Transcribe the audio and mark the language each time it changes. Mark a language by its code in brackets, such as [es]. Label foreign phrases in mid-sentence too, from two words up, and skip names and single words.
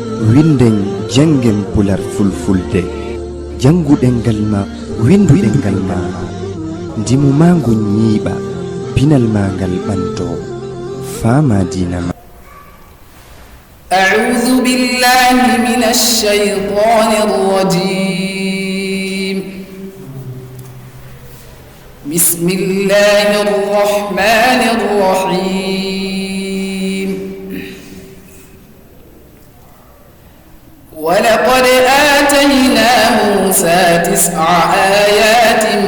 [ff] winden jangen pular fulfulde janguɗen ngal ma winduɗen ngal ma ndimu ma ngu ñiiɓa pinal ma ngal ɓanto fama dina ma. [ar] أعوذ بالله من الشيطان الرجيم. بسم الله الرحمن الرحيم. ولقد آتينا موسى 9 آيات